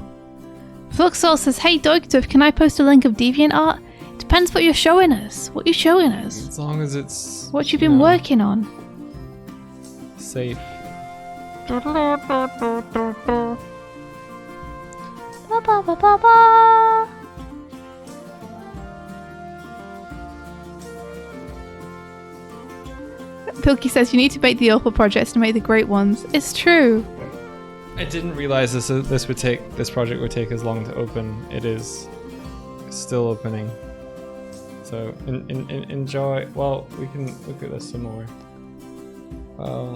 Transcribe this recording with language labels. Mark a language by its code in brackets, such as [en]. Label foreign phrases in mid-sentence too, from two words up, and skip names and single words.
[en] Fluxor says, hey Doig and Swift, can I post a link of DeviantArt? Depends what you're showing us. What you showing us? As long as it's What you've been working on? safe. Ba, ba, ba, ba, ba. Pilky says you need to make the awful projects to make the great ones. It's true. I didn't realize this project would take as long to open. It is still opening. So enjoy. Well, we can look at this some more. Well,